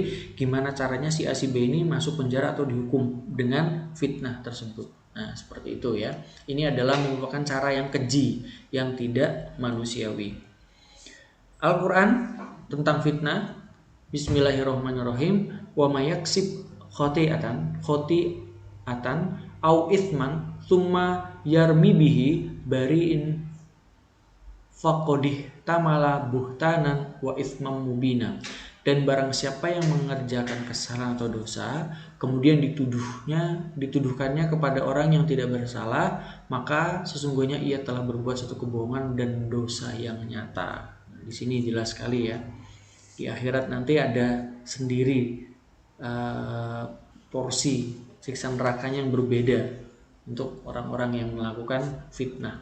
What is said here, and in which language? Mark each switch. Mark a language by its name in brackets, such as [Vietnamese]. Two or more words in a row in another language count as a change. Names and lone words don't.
[Indonesian] Gimana caranya si A si B ini masuk penjara atau dihukum dengan fitnah tersebut. Nah, seperti itu ya. Ini adalah merupakan cara yang keji, yang tidak manusiawi. Al-Quran tentang fitnah. [Arabic] بسم الله الرحمن الرحيم. ومن يكسب خطيئة أو إثما ثم يرم به بريئا فقد احتمل بهتانا وإثما مبينا. [Indonesian] Dan barang siapa yang mengerjakan kesalahan atau dosa kemudian dituduhkannya kepada orang yang tidak bersalah, maka sesungguhnya ia telah berbuat satu kebohongan dan dosa yang nyata. Di sini jelas sekali ya. Di akhirat nanti ada sendiri porsi siksa nerakanya yang berbeda untuk orang-orang yang melakukan fitnah.